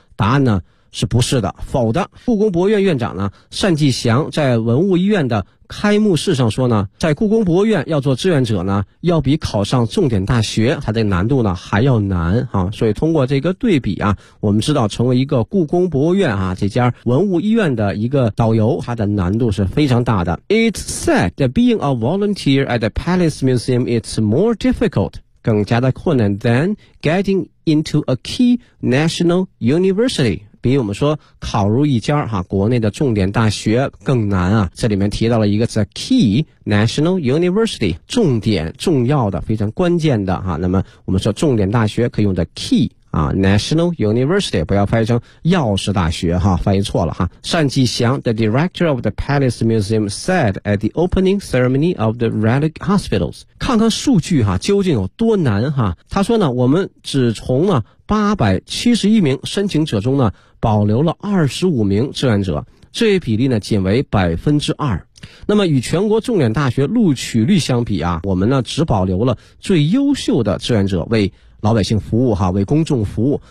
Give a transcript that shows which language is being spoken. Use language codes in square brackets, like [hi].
[zh] 答案呢是不是的，否的。故宫博物院院长呢单霁翔在文物医院的开幕式上说呢，在故宫博物院要做志愿者呢，要比考上重点大学它的难度呢还要难哈。所以通过这个对比啊，我们知道成为一个故宫博物院啊这家文物医院的一个导游，它的难度是非常大的。 [en] It's said that being a volunteer at the Palace Museum is more difficult. [zh] 更加的困难 [en] than getting into a key national university， [zh] 比我们说考入一家哈国内的重点大学更难啊。这里面提到了一个叫 [en] key national university， [zh] 重点重要的非常关键的哈。那么我们说重点大学可以用的 key 啊 national university， 不要翻译成钥匙大学哈，翻译错了哈。 [en] 单霁翔 the director of the Palace Museum said at the opening ceremony of the relic hospitals。 [zh] 看看数据哈，究竟有多难哈？他说呢，我们只从呢871名申请者中呢，保留了25名志愿者，这一比例呢仅为 2%。那么与全国重点大学录取率相比啊，我们呢只保留了最优秀的志愿者为老百姓服务哈，为公众服务。